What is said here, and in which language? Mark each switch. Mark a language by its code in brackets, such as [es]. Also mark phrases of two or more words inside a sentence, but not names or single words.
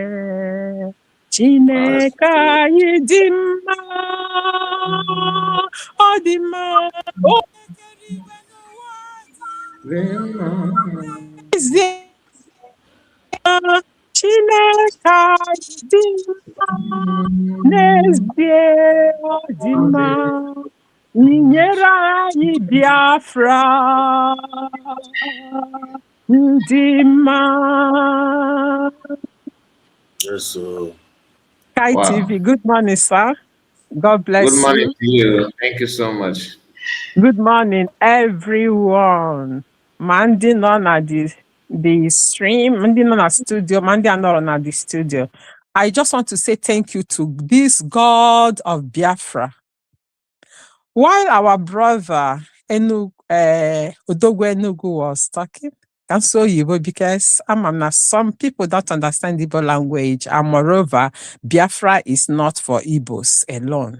[ig] Chineke anyị dị mma, ọ dị mma, o kere igwe n'ụwa. Chineke anyị dị mma, n'ezie ọ dị mma. Nyere anyị Biafra dị mma. [en] Yes, sir. Sky Wow. TV. Good morning, sir. God Good bless morning you. to you. Thank you so much. Good morning, everyone. [ig] Mandy nọ na [en] the stream, [ig] Mandy nọ na studio, Mandy anọrọ na [en] the studio. I just want to say thank you to this God of Biafra. While our brother Odogwu Enugu was talking, I'm so Igbo because some people don't understand Igbo language, and moreover, Biafra is not for Igbos alone.